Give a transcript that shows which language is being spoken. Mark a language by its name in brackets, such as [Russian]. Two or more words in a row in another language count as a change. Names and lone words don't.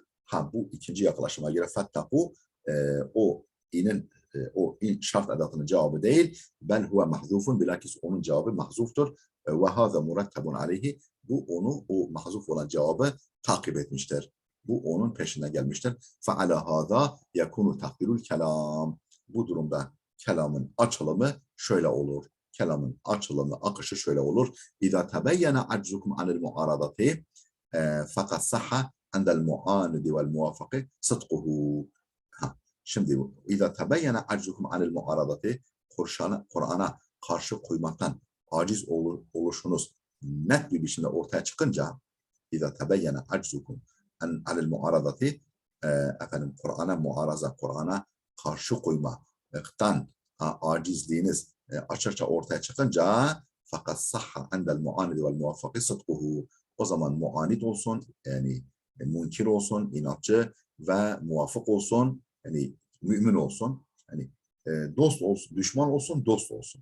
[Turkish] Bu ikinci yaklaşıma göre fettaku o in şart edatının cevabı değil. [Arabic] بل هو محذوف. [Turkish] Bilakis onun cevabı mahzuftur. [Arabic] وهذا مترتب عليه. [Turkish] Bu onu o mahzuf olan cevabı takip etmiştir. Bu onun peşine gelmiştir. [Arabic] فَعَلَى هَذَا يَكُونُ تَقْدِرُ الْكَلَامِ. [Turkish] Bu durumda kelamın açılımı şöyle olur. Kelamın açılımı, akışı şöyle olur. [Arabic] اِذَا تَبَيَّنَ عَجْزُكُمْ عَنِ الْمُعَارَضَةِ فَقَدْ صَحَّ عَنْدَ الْمُعَانِدِ وَالْمُوَافَقِ صِدْقُهُ. [Turkish] Şimdi [Arabic] اِذَا تَبَيَّنَ عَجْزُكُمْ عَنِ الْمُعَارَضَةِ [Turkish] Kur'an'a karşı koymaktan aciz oluşunuz net bir biçimde ortaya çıkınca [Arabic] اِذَا تَبَيَّنَ عَجْزُكُمْ عَنِ الْمُعَارَضَةِ [Turkish] efendim Kur'an'a karşı koymaktan acizliğiniz açıkça ortaya çıkınca fakat [Arabic] صح عند المعاند والموافق صدقه. [Turkish] O zaman muanid olsun, yani munkir olsun, inatçı ve muvafık olsun, yani mümin olsun, yani dost olsun, düşman olsun, dost olsun.